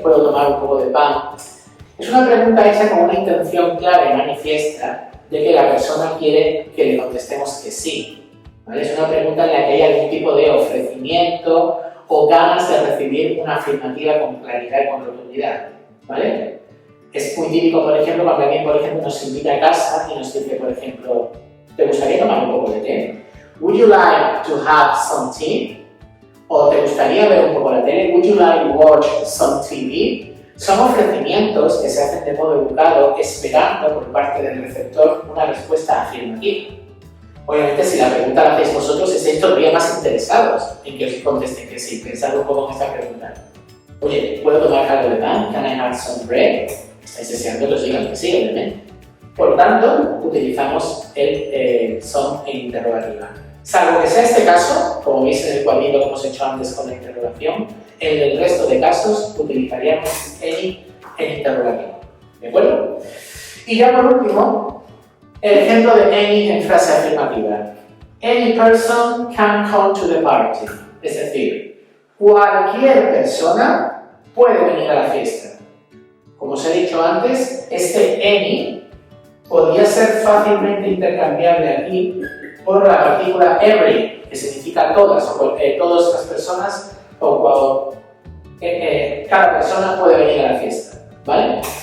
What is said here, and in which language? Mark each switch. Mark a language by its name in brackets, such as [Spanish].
[Spanish] ¿Puedo tomar un poco de pan? Es una pregunta hecha con una intención clara y manifiesta de que la persona quiere que le contestemos que sí. ¿Vale? Es una pregunta en la que hay algún tipo de ofrecimiento o ganas de recibir una afirmativa con claridad y con rotundidad. ¿Vale? Es muy típico, por ejemplo, cuando alguien, por ejemplo, nos invita a casa y nos dice, por ejemplo, ¿te gustaría tomar un poco de té? [English] Would you like to have some tea? [Spanish] ¿O te gustaría ver un poco la tele? [English] Would you like to watch some TV? [Spanish] Son ofrecimientos que se hacen de modo educado, esperando por parte del receptor una respuesta afirmativa. Obviamente, si la pregunta la hacéis vosotros, estáis todavía más interesados en que os contesten que sí. Pensad un poco en esta pregunta. Oye, ¿puedo tomar algo de pan? [English] Can I have some bread? [Spanish] Estáis deseando que os digan que sí, obviamente. Por tanto, utilizamos el some en interrogativa. Salvo que sea este caso, como veis en el cuadrito que hemos hecho antes con la interrogación, en el resto de casos utilizaríamos any en interrogativo. ¿De acuerdo? Y ya por último, el ejemplo de any en frase afirmativa. [English] Any person can come to the party. [Spanish] Es decir, cualquier persona puede venir a la fiesta. Como os he dicho antes, este any podría ser fácilmente intercambiable aquí por la partícula every, que significa todas, o todas las personas, o cada persona puede venir a la fiesta, ¿vale?